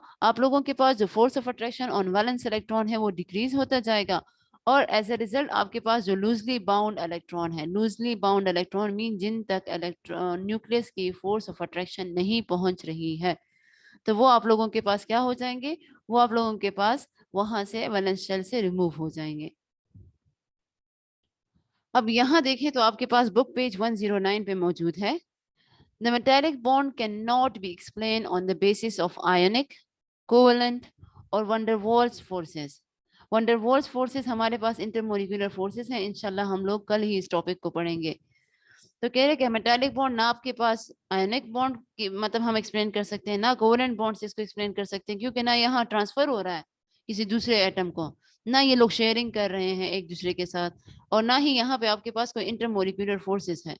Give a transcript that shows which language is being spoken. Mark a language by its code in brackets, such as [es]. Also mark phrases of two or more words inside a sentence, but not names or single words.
[hi] आप लोगों के पास जो [en] force of attraction on valence electron [hi] है वो डिक्रीज होता जाएगा, और [en] as a result [hi] आपके पास जो [en] loosely bound electron [hi] है, [en] loosely bound electron mean [hi] जिन तक इलेक्ट्रॉन न्यूक्लियस की [en] force of attraction [hi] नहीं पहुंच रही है, तो वो आप लोगों के पास क्या हो जाएंगे? वो आप लोगों के पास वहां से [en] valence shell [hi] से रिमूव हो जाएंगे। अब यहाँ देखें तो आपके पास [en] book page [hi] 109 पे मौजूद है। [en] The metallic bond cannot be explained on the basis of ionic, covalent और van der Waals forces. van der Waals forces [hi] हमारे पास [en] intermolecular forces [hi] हैं। इंशाल्लाह हम लोग कल ही इस टॉपिक को पढ़ेंगे। तो कह रहे कि [en] metallic bond [hi] ना आपके पास [en] ionic bond [hi] की मतलब हम एक्सप्लेन कर सकते हैं, ना [en] covalent bond [hi] से इसको एक्सप्लेन कर सकते हैं, क्योंकि ना यहाँ ट्रांसफर हो रहा है किसी दूसरे एटम को, ना ये लोग शेयरिंग कर रहे हैं एक दूसरे के साथ, और ना ही यहाँ पे आपके पास कोई [en] intermolecular forces [hi] है।